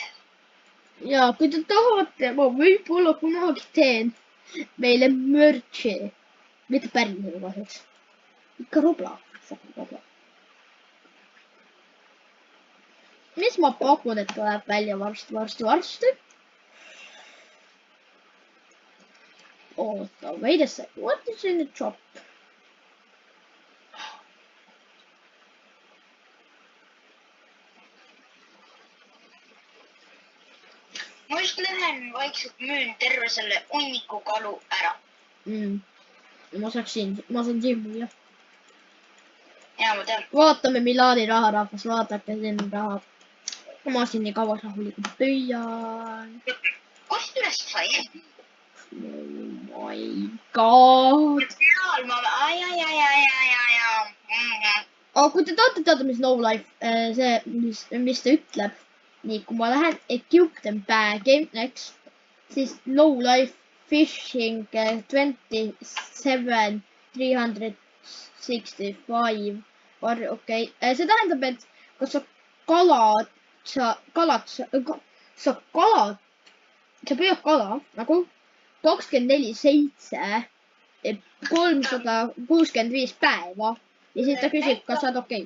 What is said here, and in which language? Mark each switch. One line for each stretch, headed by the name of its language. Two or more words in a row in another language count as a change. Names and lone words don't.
Estonian: Ja kui te tahate, ma võib-olla kunagi teen meile mürtsi. Mitte päris kahjuks. Ikka Roblox. Mis ma pakun, et tuleb välja varsti. Oota,
English: wait a sec. What is in the shop?
Estonian: Ma just lähen vaikselt müün terve selle hunniku kalu ära. Ma saan siin müüa. Ja ma tean. Vaatame Milani raharahvas, vaadake siin raha. Ma siin nii kaua rahulikult püüan. Kust üles sai?
English: Oh my god.
Estonian: Aga kui te tahate teada, mis No Life, mis ta ütleb, nii kui ma lähen
English: equip them bag'i next,
Estonian: siis No Life fishing 27,365 okei. See tähendab, et kas sa püüad kala nagu 24/7 365 päeva ja siis ta küsib, kas sa oled okei.